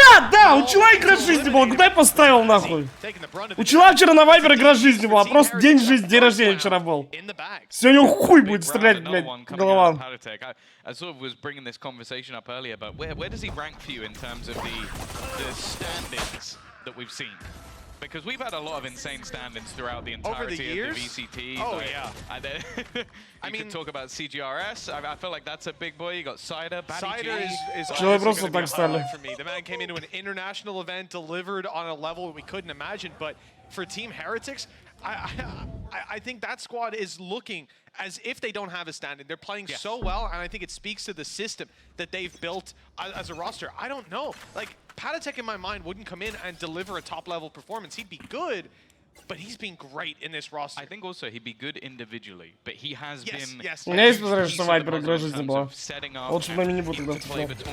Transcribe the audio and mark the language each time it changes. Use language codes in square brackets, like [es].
[ru] Да, у Чела игра жизни была, куда я поставил нахуй? У Чела вчера на Вайбер игра жизни была, просто день жизни, день рождения вчера был. Сегодня хуй будет стрелять, блядь, голова. [en] I sort of was bringing this conversation up earlier, but where does he rank for you in terms of the standings that we've seen? Because we've had a lot of insane stand-ins throughout the entirety of the VCT. Oh, like, yeah. I mean, could talk about CGRS. I feel like that's a big boy. You got Cider, Cider is [ru] просто так стали. [en] for me. The man came into an international event, delivered on a level we couldn't imagine. But for Team Heretics, I think that squad is looking as if they don't have a stand-in. They're playing so well, and I think it speaks to the system that they've built as a roster. I don't know. Like, Patatech, in my mind, wouldn't come in and deliver a top-level performance. He'd be good, but he's been great in this roster. I think also he'd be good individually, but he has been. Yes. [ru] У меня есть подозрение, что Вайбер игра жизни была. Лучше бы на мини Бу тогда вступил.